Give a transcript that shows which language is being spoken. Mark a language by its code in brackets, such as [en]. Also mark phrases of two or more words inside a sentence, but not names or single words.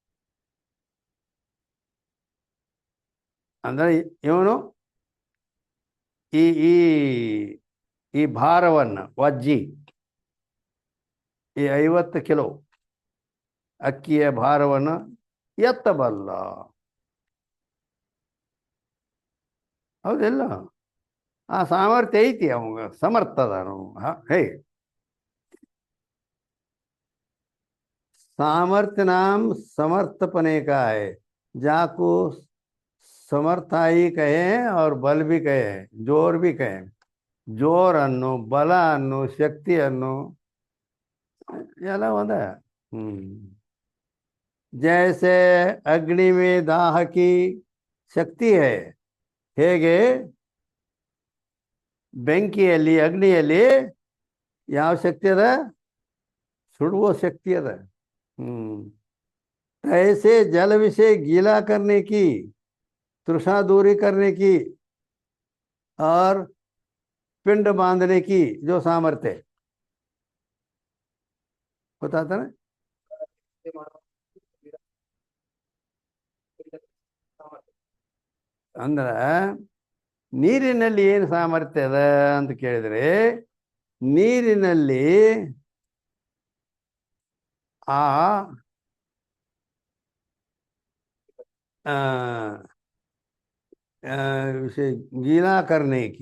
[kn] ಅಂದ್ರೆ ಇವನು ಈ ಈ ಈ ಭಾರವನ್ನು ವಜ್ಜಿ, ಈ 50 ಕಿಲೋ ಅಕ್ಕಿಯ ಭಾರವನ್ನು ಎತ್ತಬಲ್ಲ, ಹೌದಿಲ್ಲ? ಆ ಸಾಮರ್ಥ್ಯ ಐತಿ ಅವಂಗ, ಸಮರ್ಥದನು. [hi] ಹೇ सामर्थ्य नाम समर्थपने का है. जाको समर्थाई कहे और बल भी कहे, जोर भी कहे. [kn] ಜೋರ್ ಅನ್ನೋ, ಬಲ ಅನ್ನೋ, ಶಕ್ತಿ ಅನ್ನೋ ಎಲ್ಲ ಒಂದ. [hi] जैसे अग्नि में दाह की शक्ति है, [kn] ಹೇಗೆ ಬೆಂಕಿಯಲ್ಲಿ, ಅಗ್ನಿಯಲ್ಲಿ ಯಾವ ಶಕ್ತಿ ಅದ? ಸುಡುವ ಶಕ್ತಿ ಅದ. [hi] ऐसे जल विषय गीला करने की, तृषा दूरी करने की और पिंड बांधने की जो सामर्थ्य बताता ना. [kn] ಅಂದ್ರೆ ನೀರಿನಲ್ಲಿ ಏನು ಸಾಮರ್ಥ್ಯ ಅದ ಅಂತ ಕೇಳಿದ್ರೆ, ನೀರಿನಲ್ಲಿ ಆ ವಿಷಯ [hi] गीला करने की.